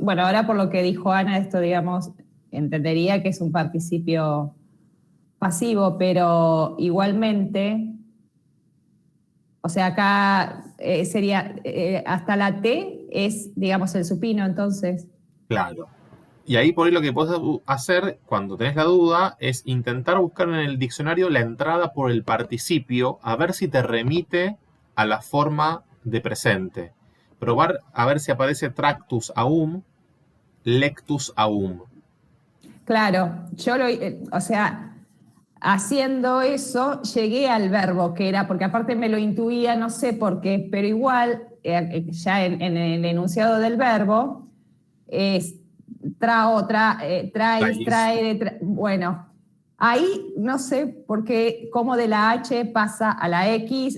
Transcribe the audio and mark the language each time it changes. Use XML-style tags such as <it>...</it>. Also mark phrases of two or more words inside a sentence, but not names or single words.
<es>Bueno, ahora por lo que dijo Ana, esto, digamos, entendería que es un participio pasivo, pero igualmente, o sea, acá sería, hasta la T es, digamos, el supino, entonces. Claro. Y ahí por ahí lo que puedes hacer cuando tenés la duda es intentar buscar en el diccionario la entrada por el participio, a ver si te remite a la forma de presente. Probar a ver si aparece</es> <la>tractus aum, lectus aum.</la> <es>Claro, yo o sea, haciendo eso llegué al verbo que era, porque aparte me lo intuía, no sé por qué, pero igual, ya en el enunciado del verbo, es traes, bueno, ahí no sé por qué, cómo de la H pasa a la X.</es>